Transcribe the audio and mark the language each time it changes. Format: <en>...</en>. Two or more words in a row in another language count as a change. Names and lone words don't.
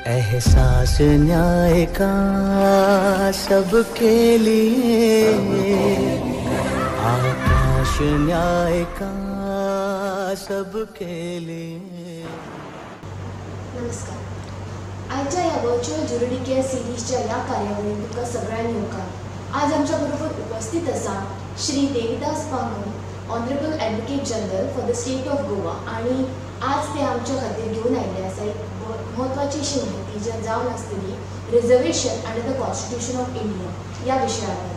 <hi>एहसास न्याय का सबके लिए, आकाश न्याय का सबके लिए।</hi> <kok>नमस्कार. आजच्या या</kok> <en>virtual juridic care series</en> <kok>या कार्यावळीत तुमकां सगळ्यांक येवकार. आज आमच्या बरोबर उपस्थित आसा श्री देविदास पांगू,</kok> <en>Honourable Advocate General for the State of Goa,</en> <kok>आणि आज ते आमच्या खातीर घेवन आयिल्ले आसा एक म्हत्वाची अशी माहिती जी जावन आसतली</kok> <en>reservation under the Constitution of India</en> <kok>या विशयावर.</kok>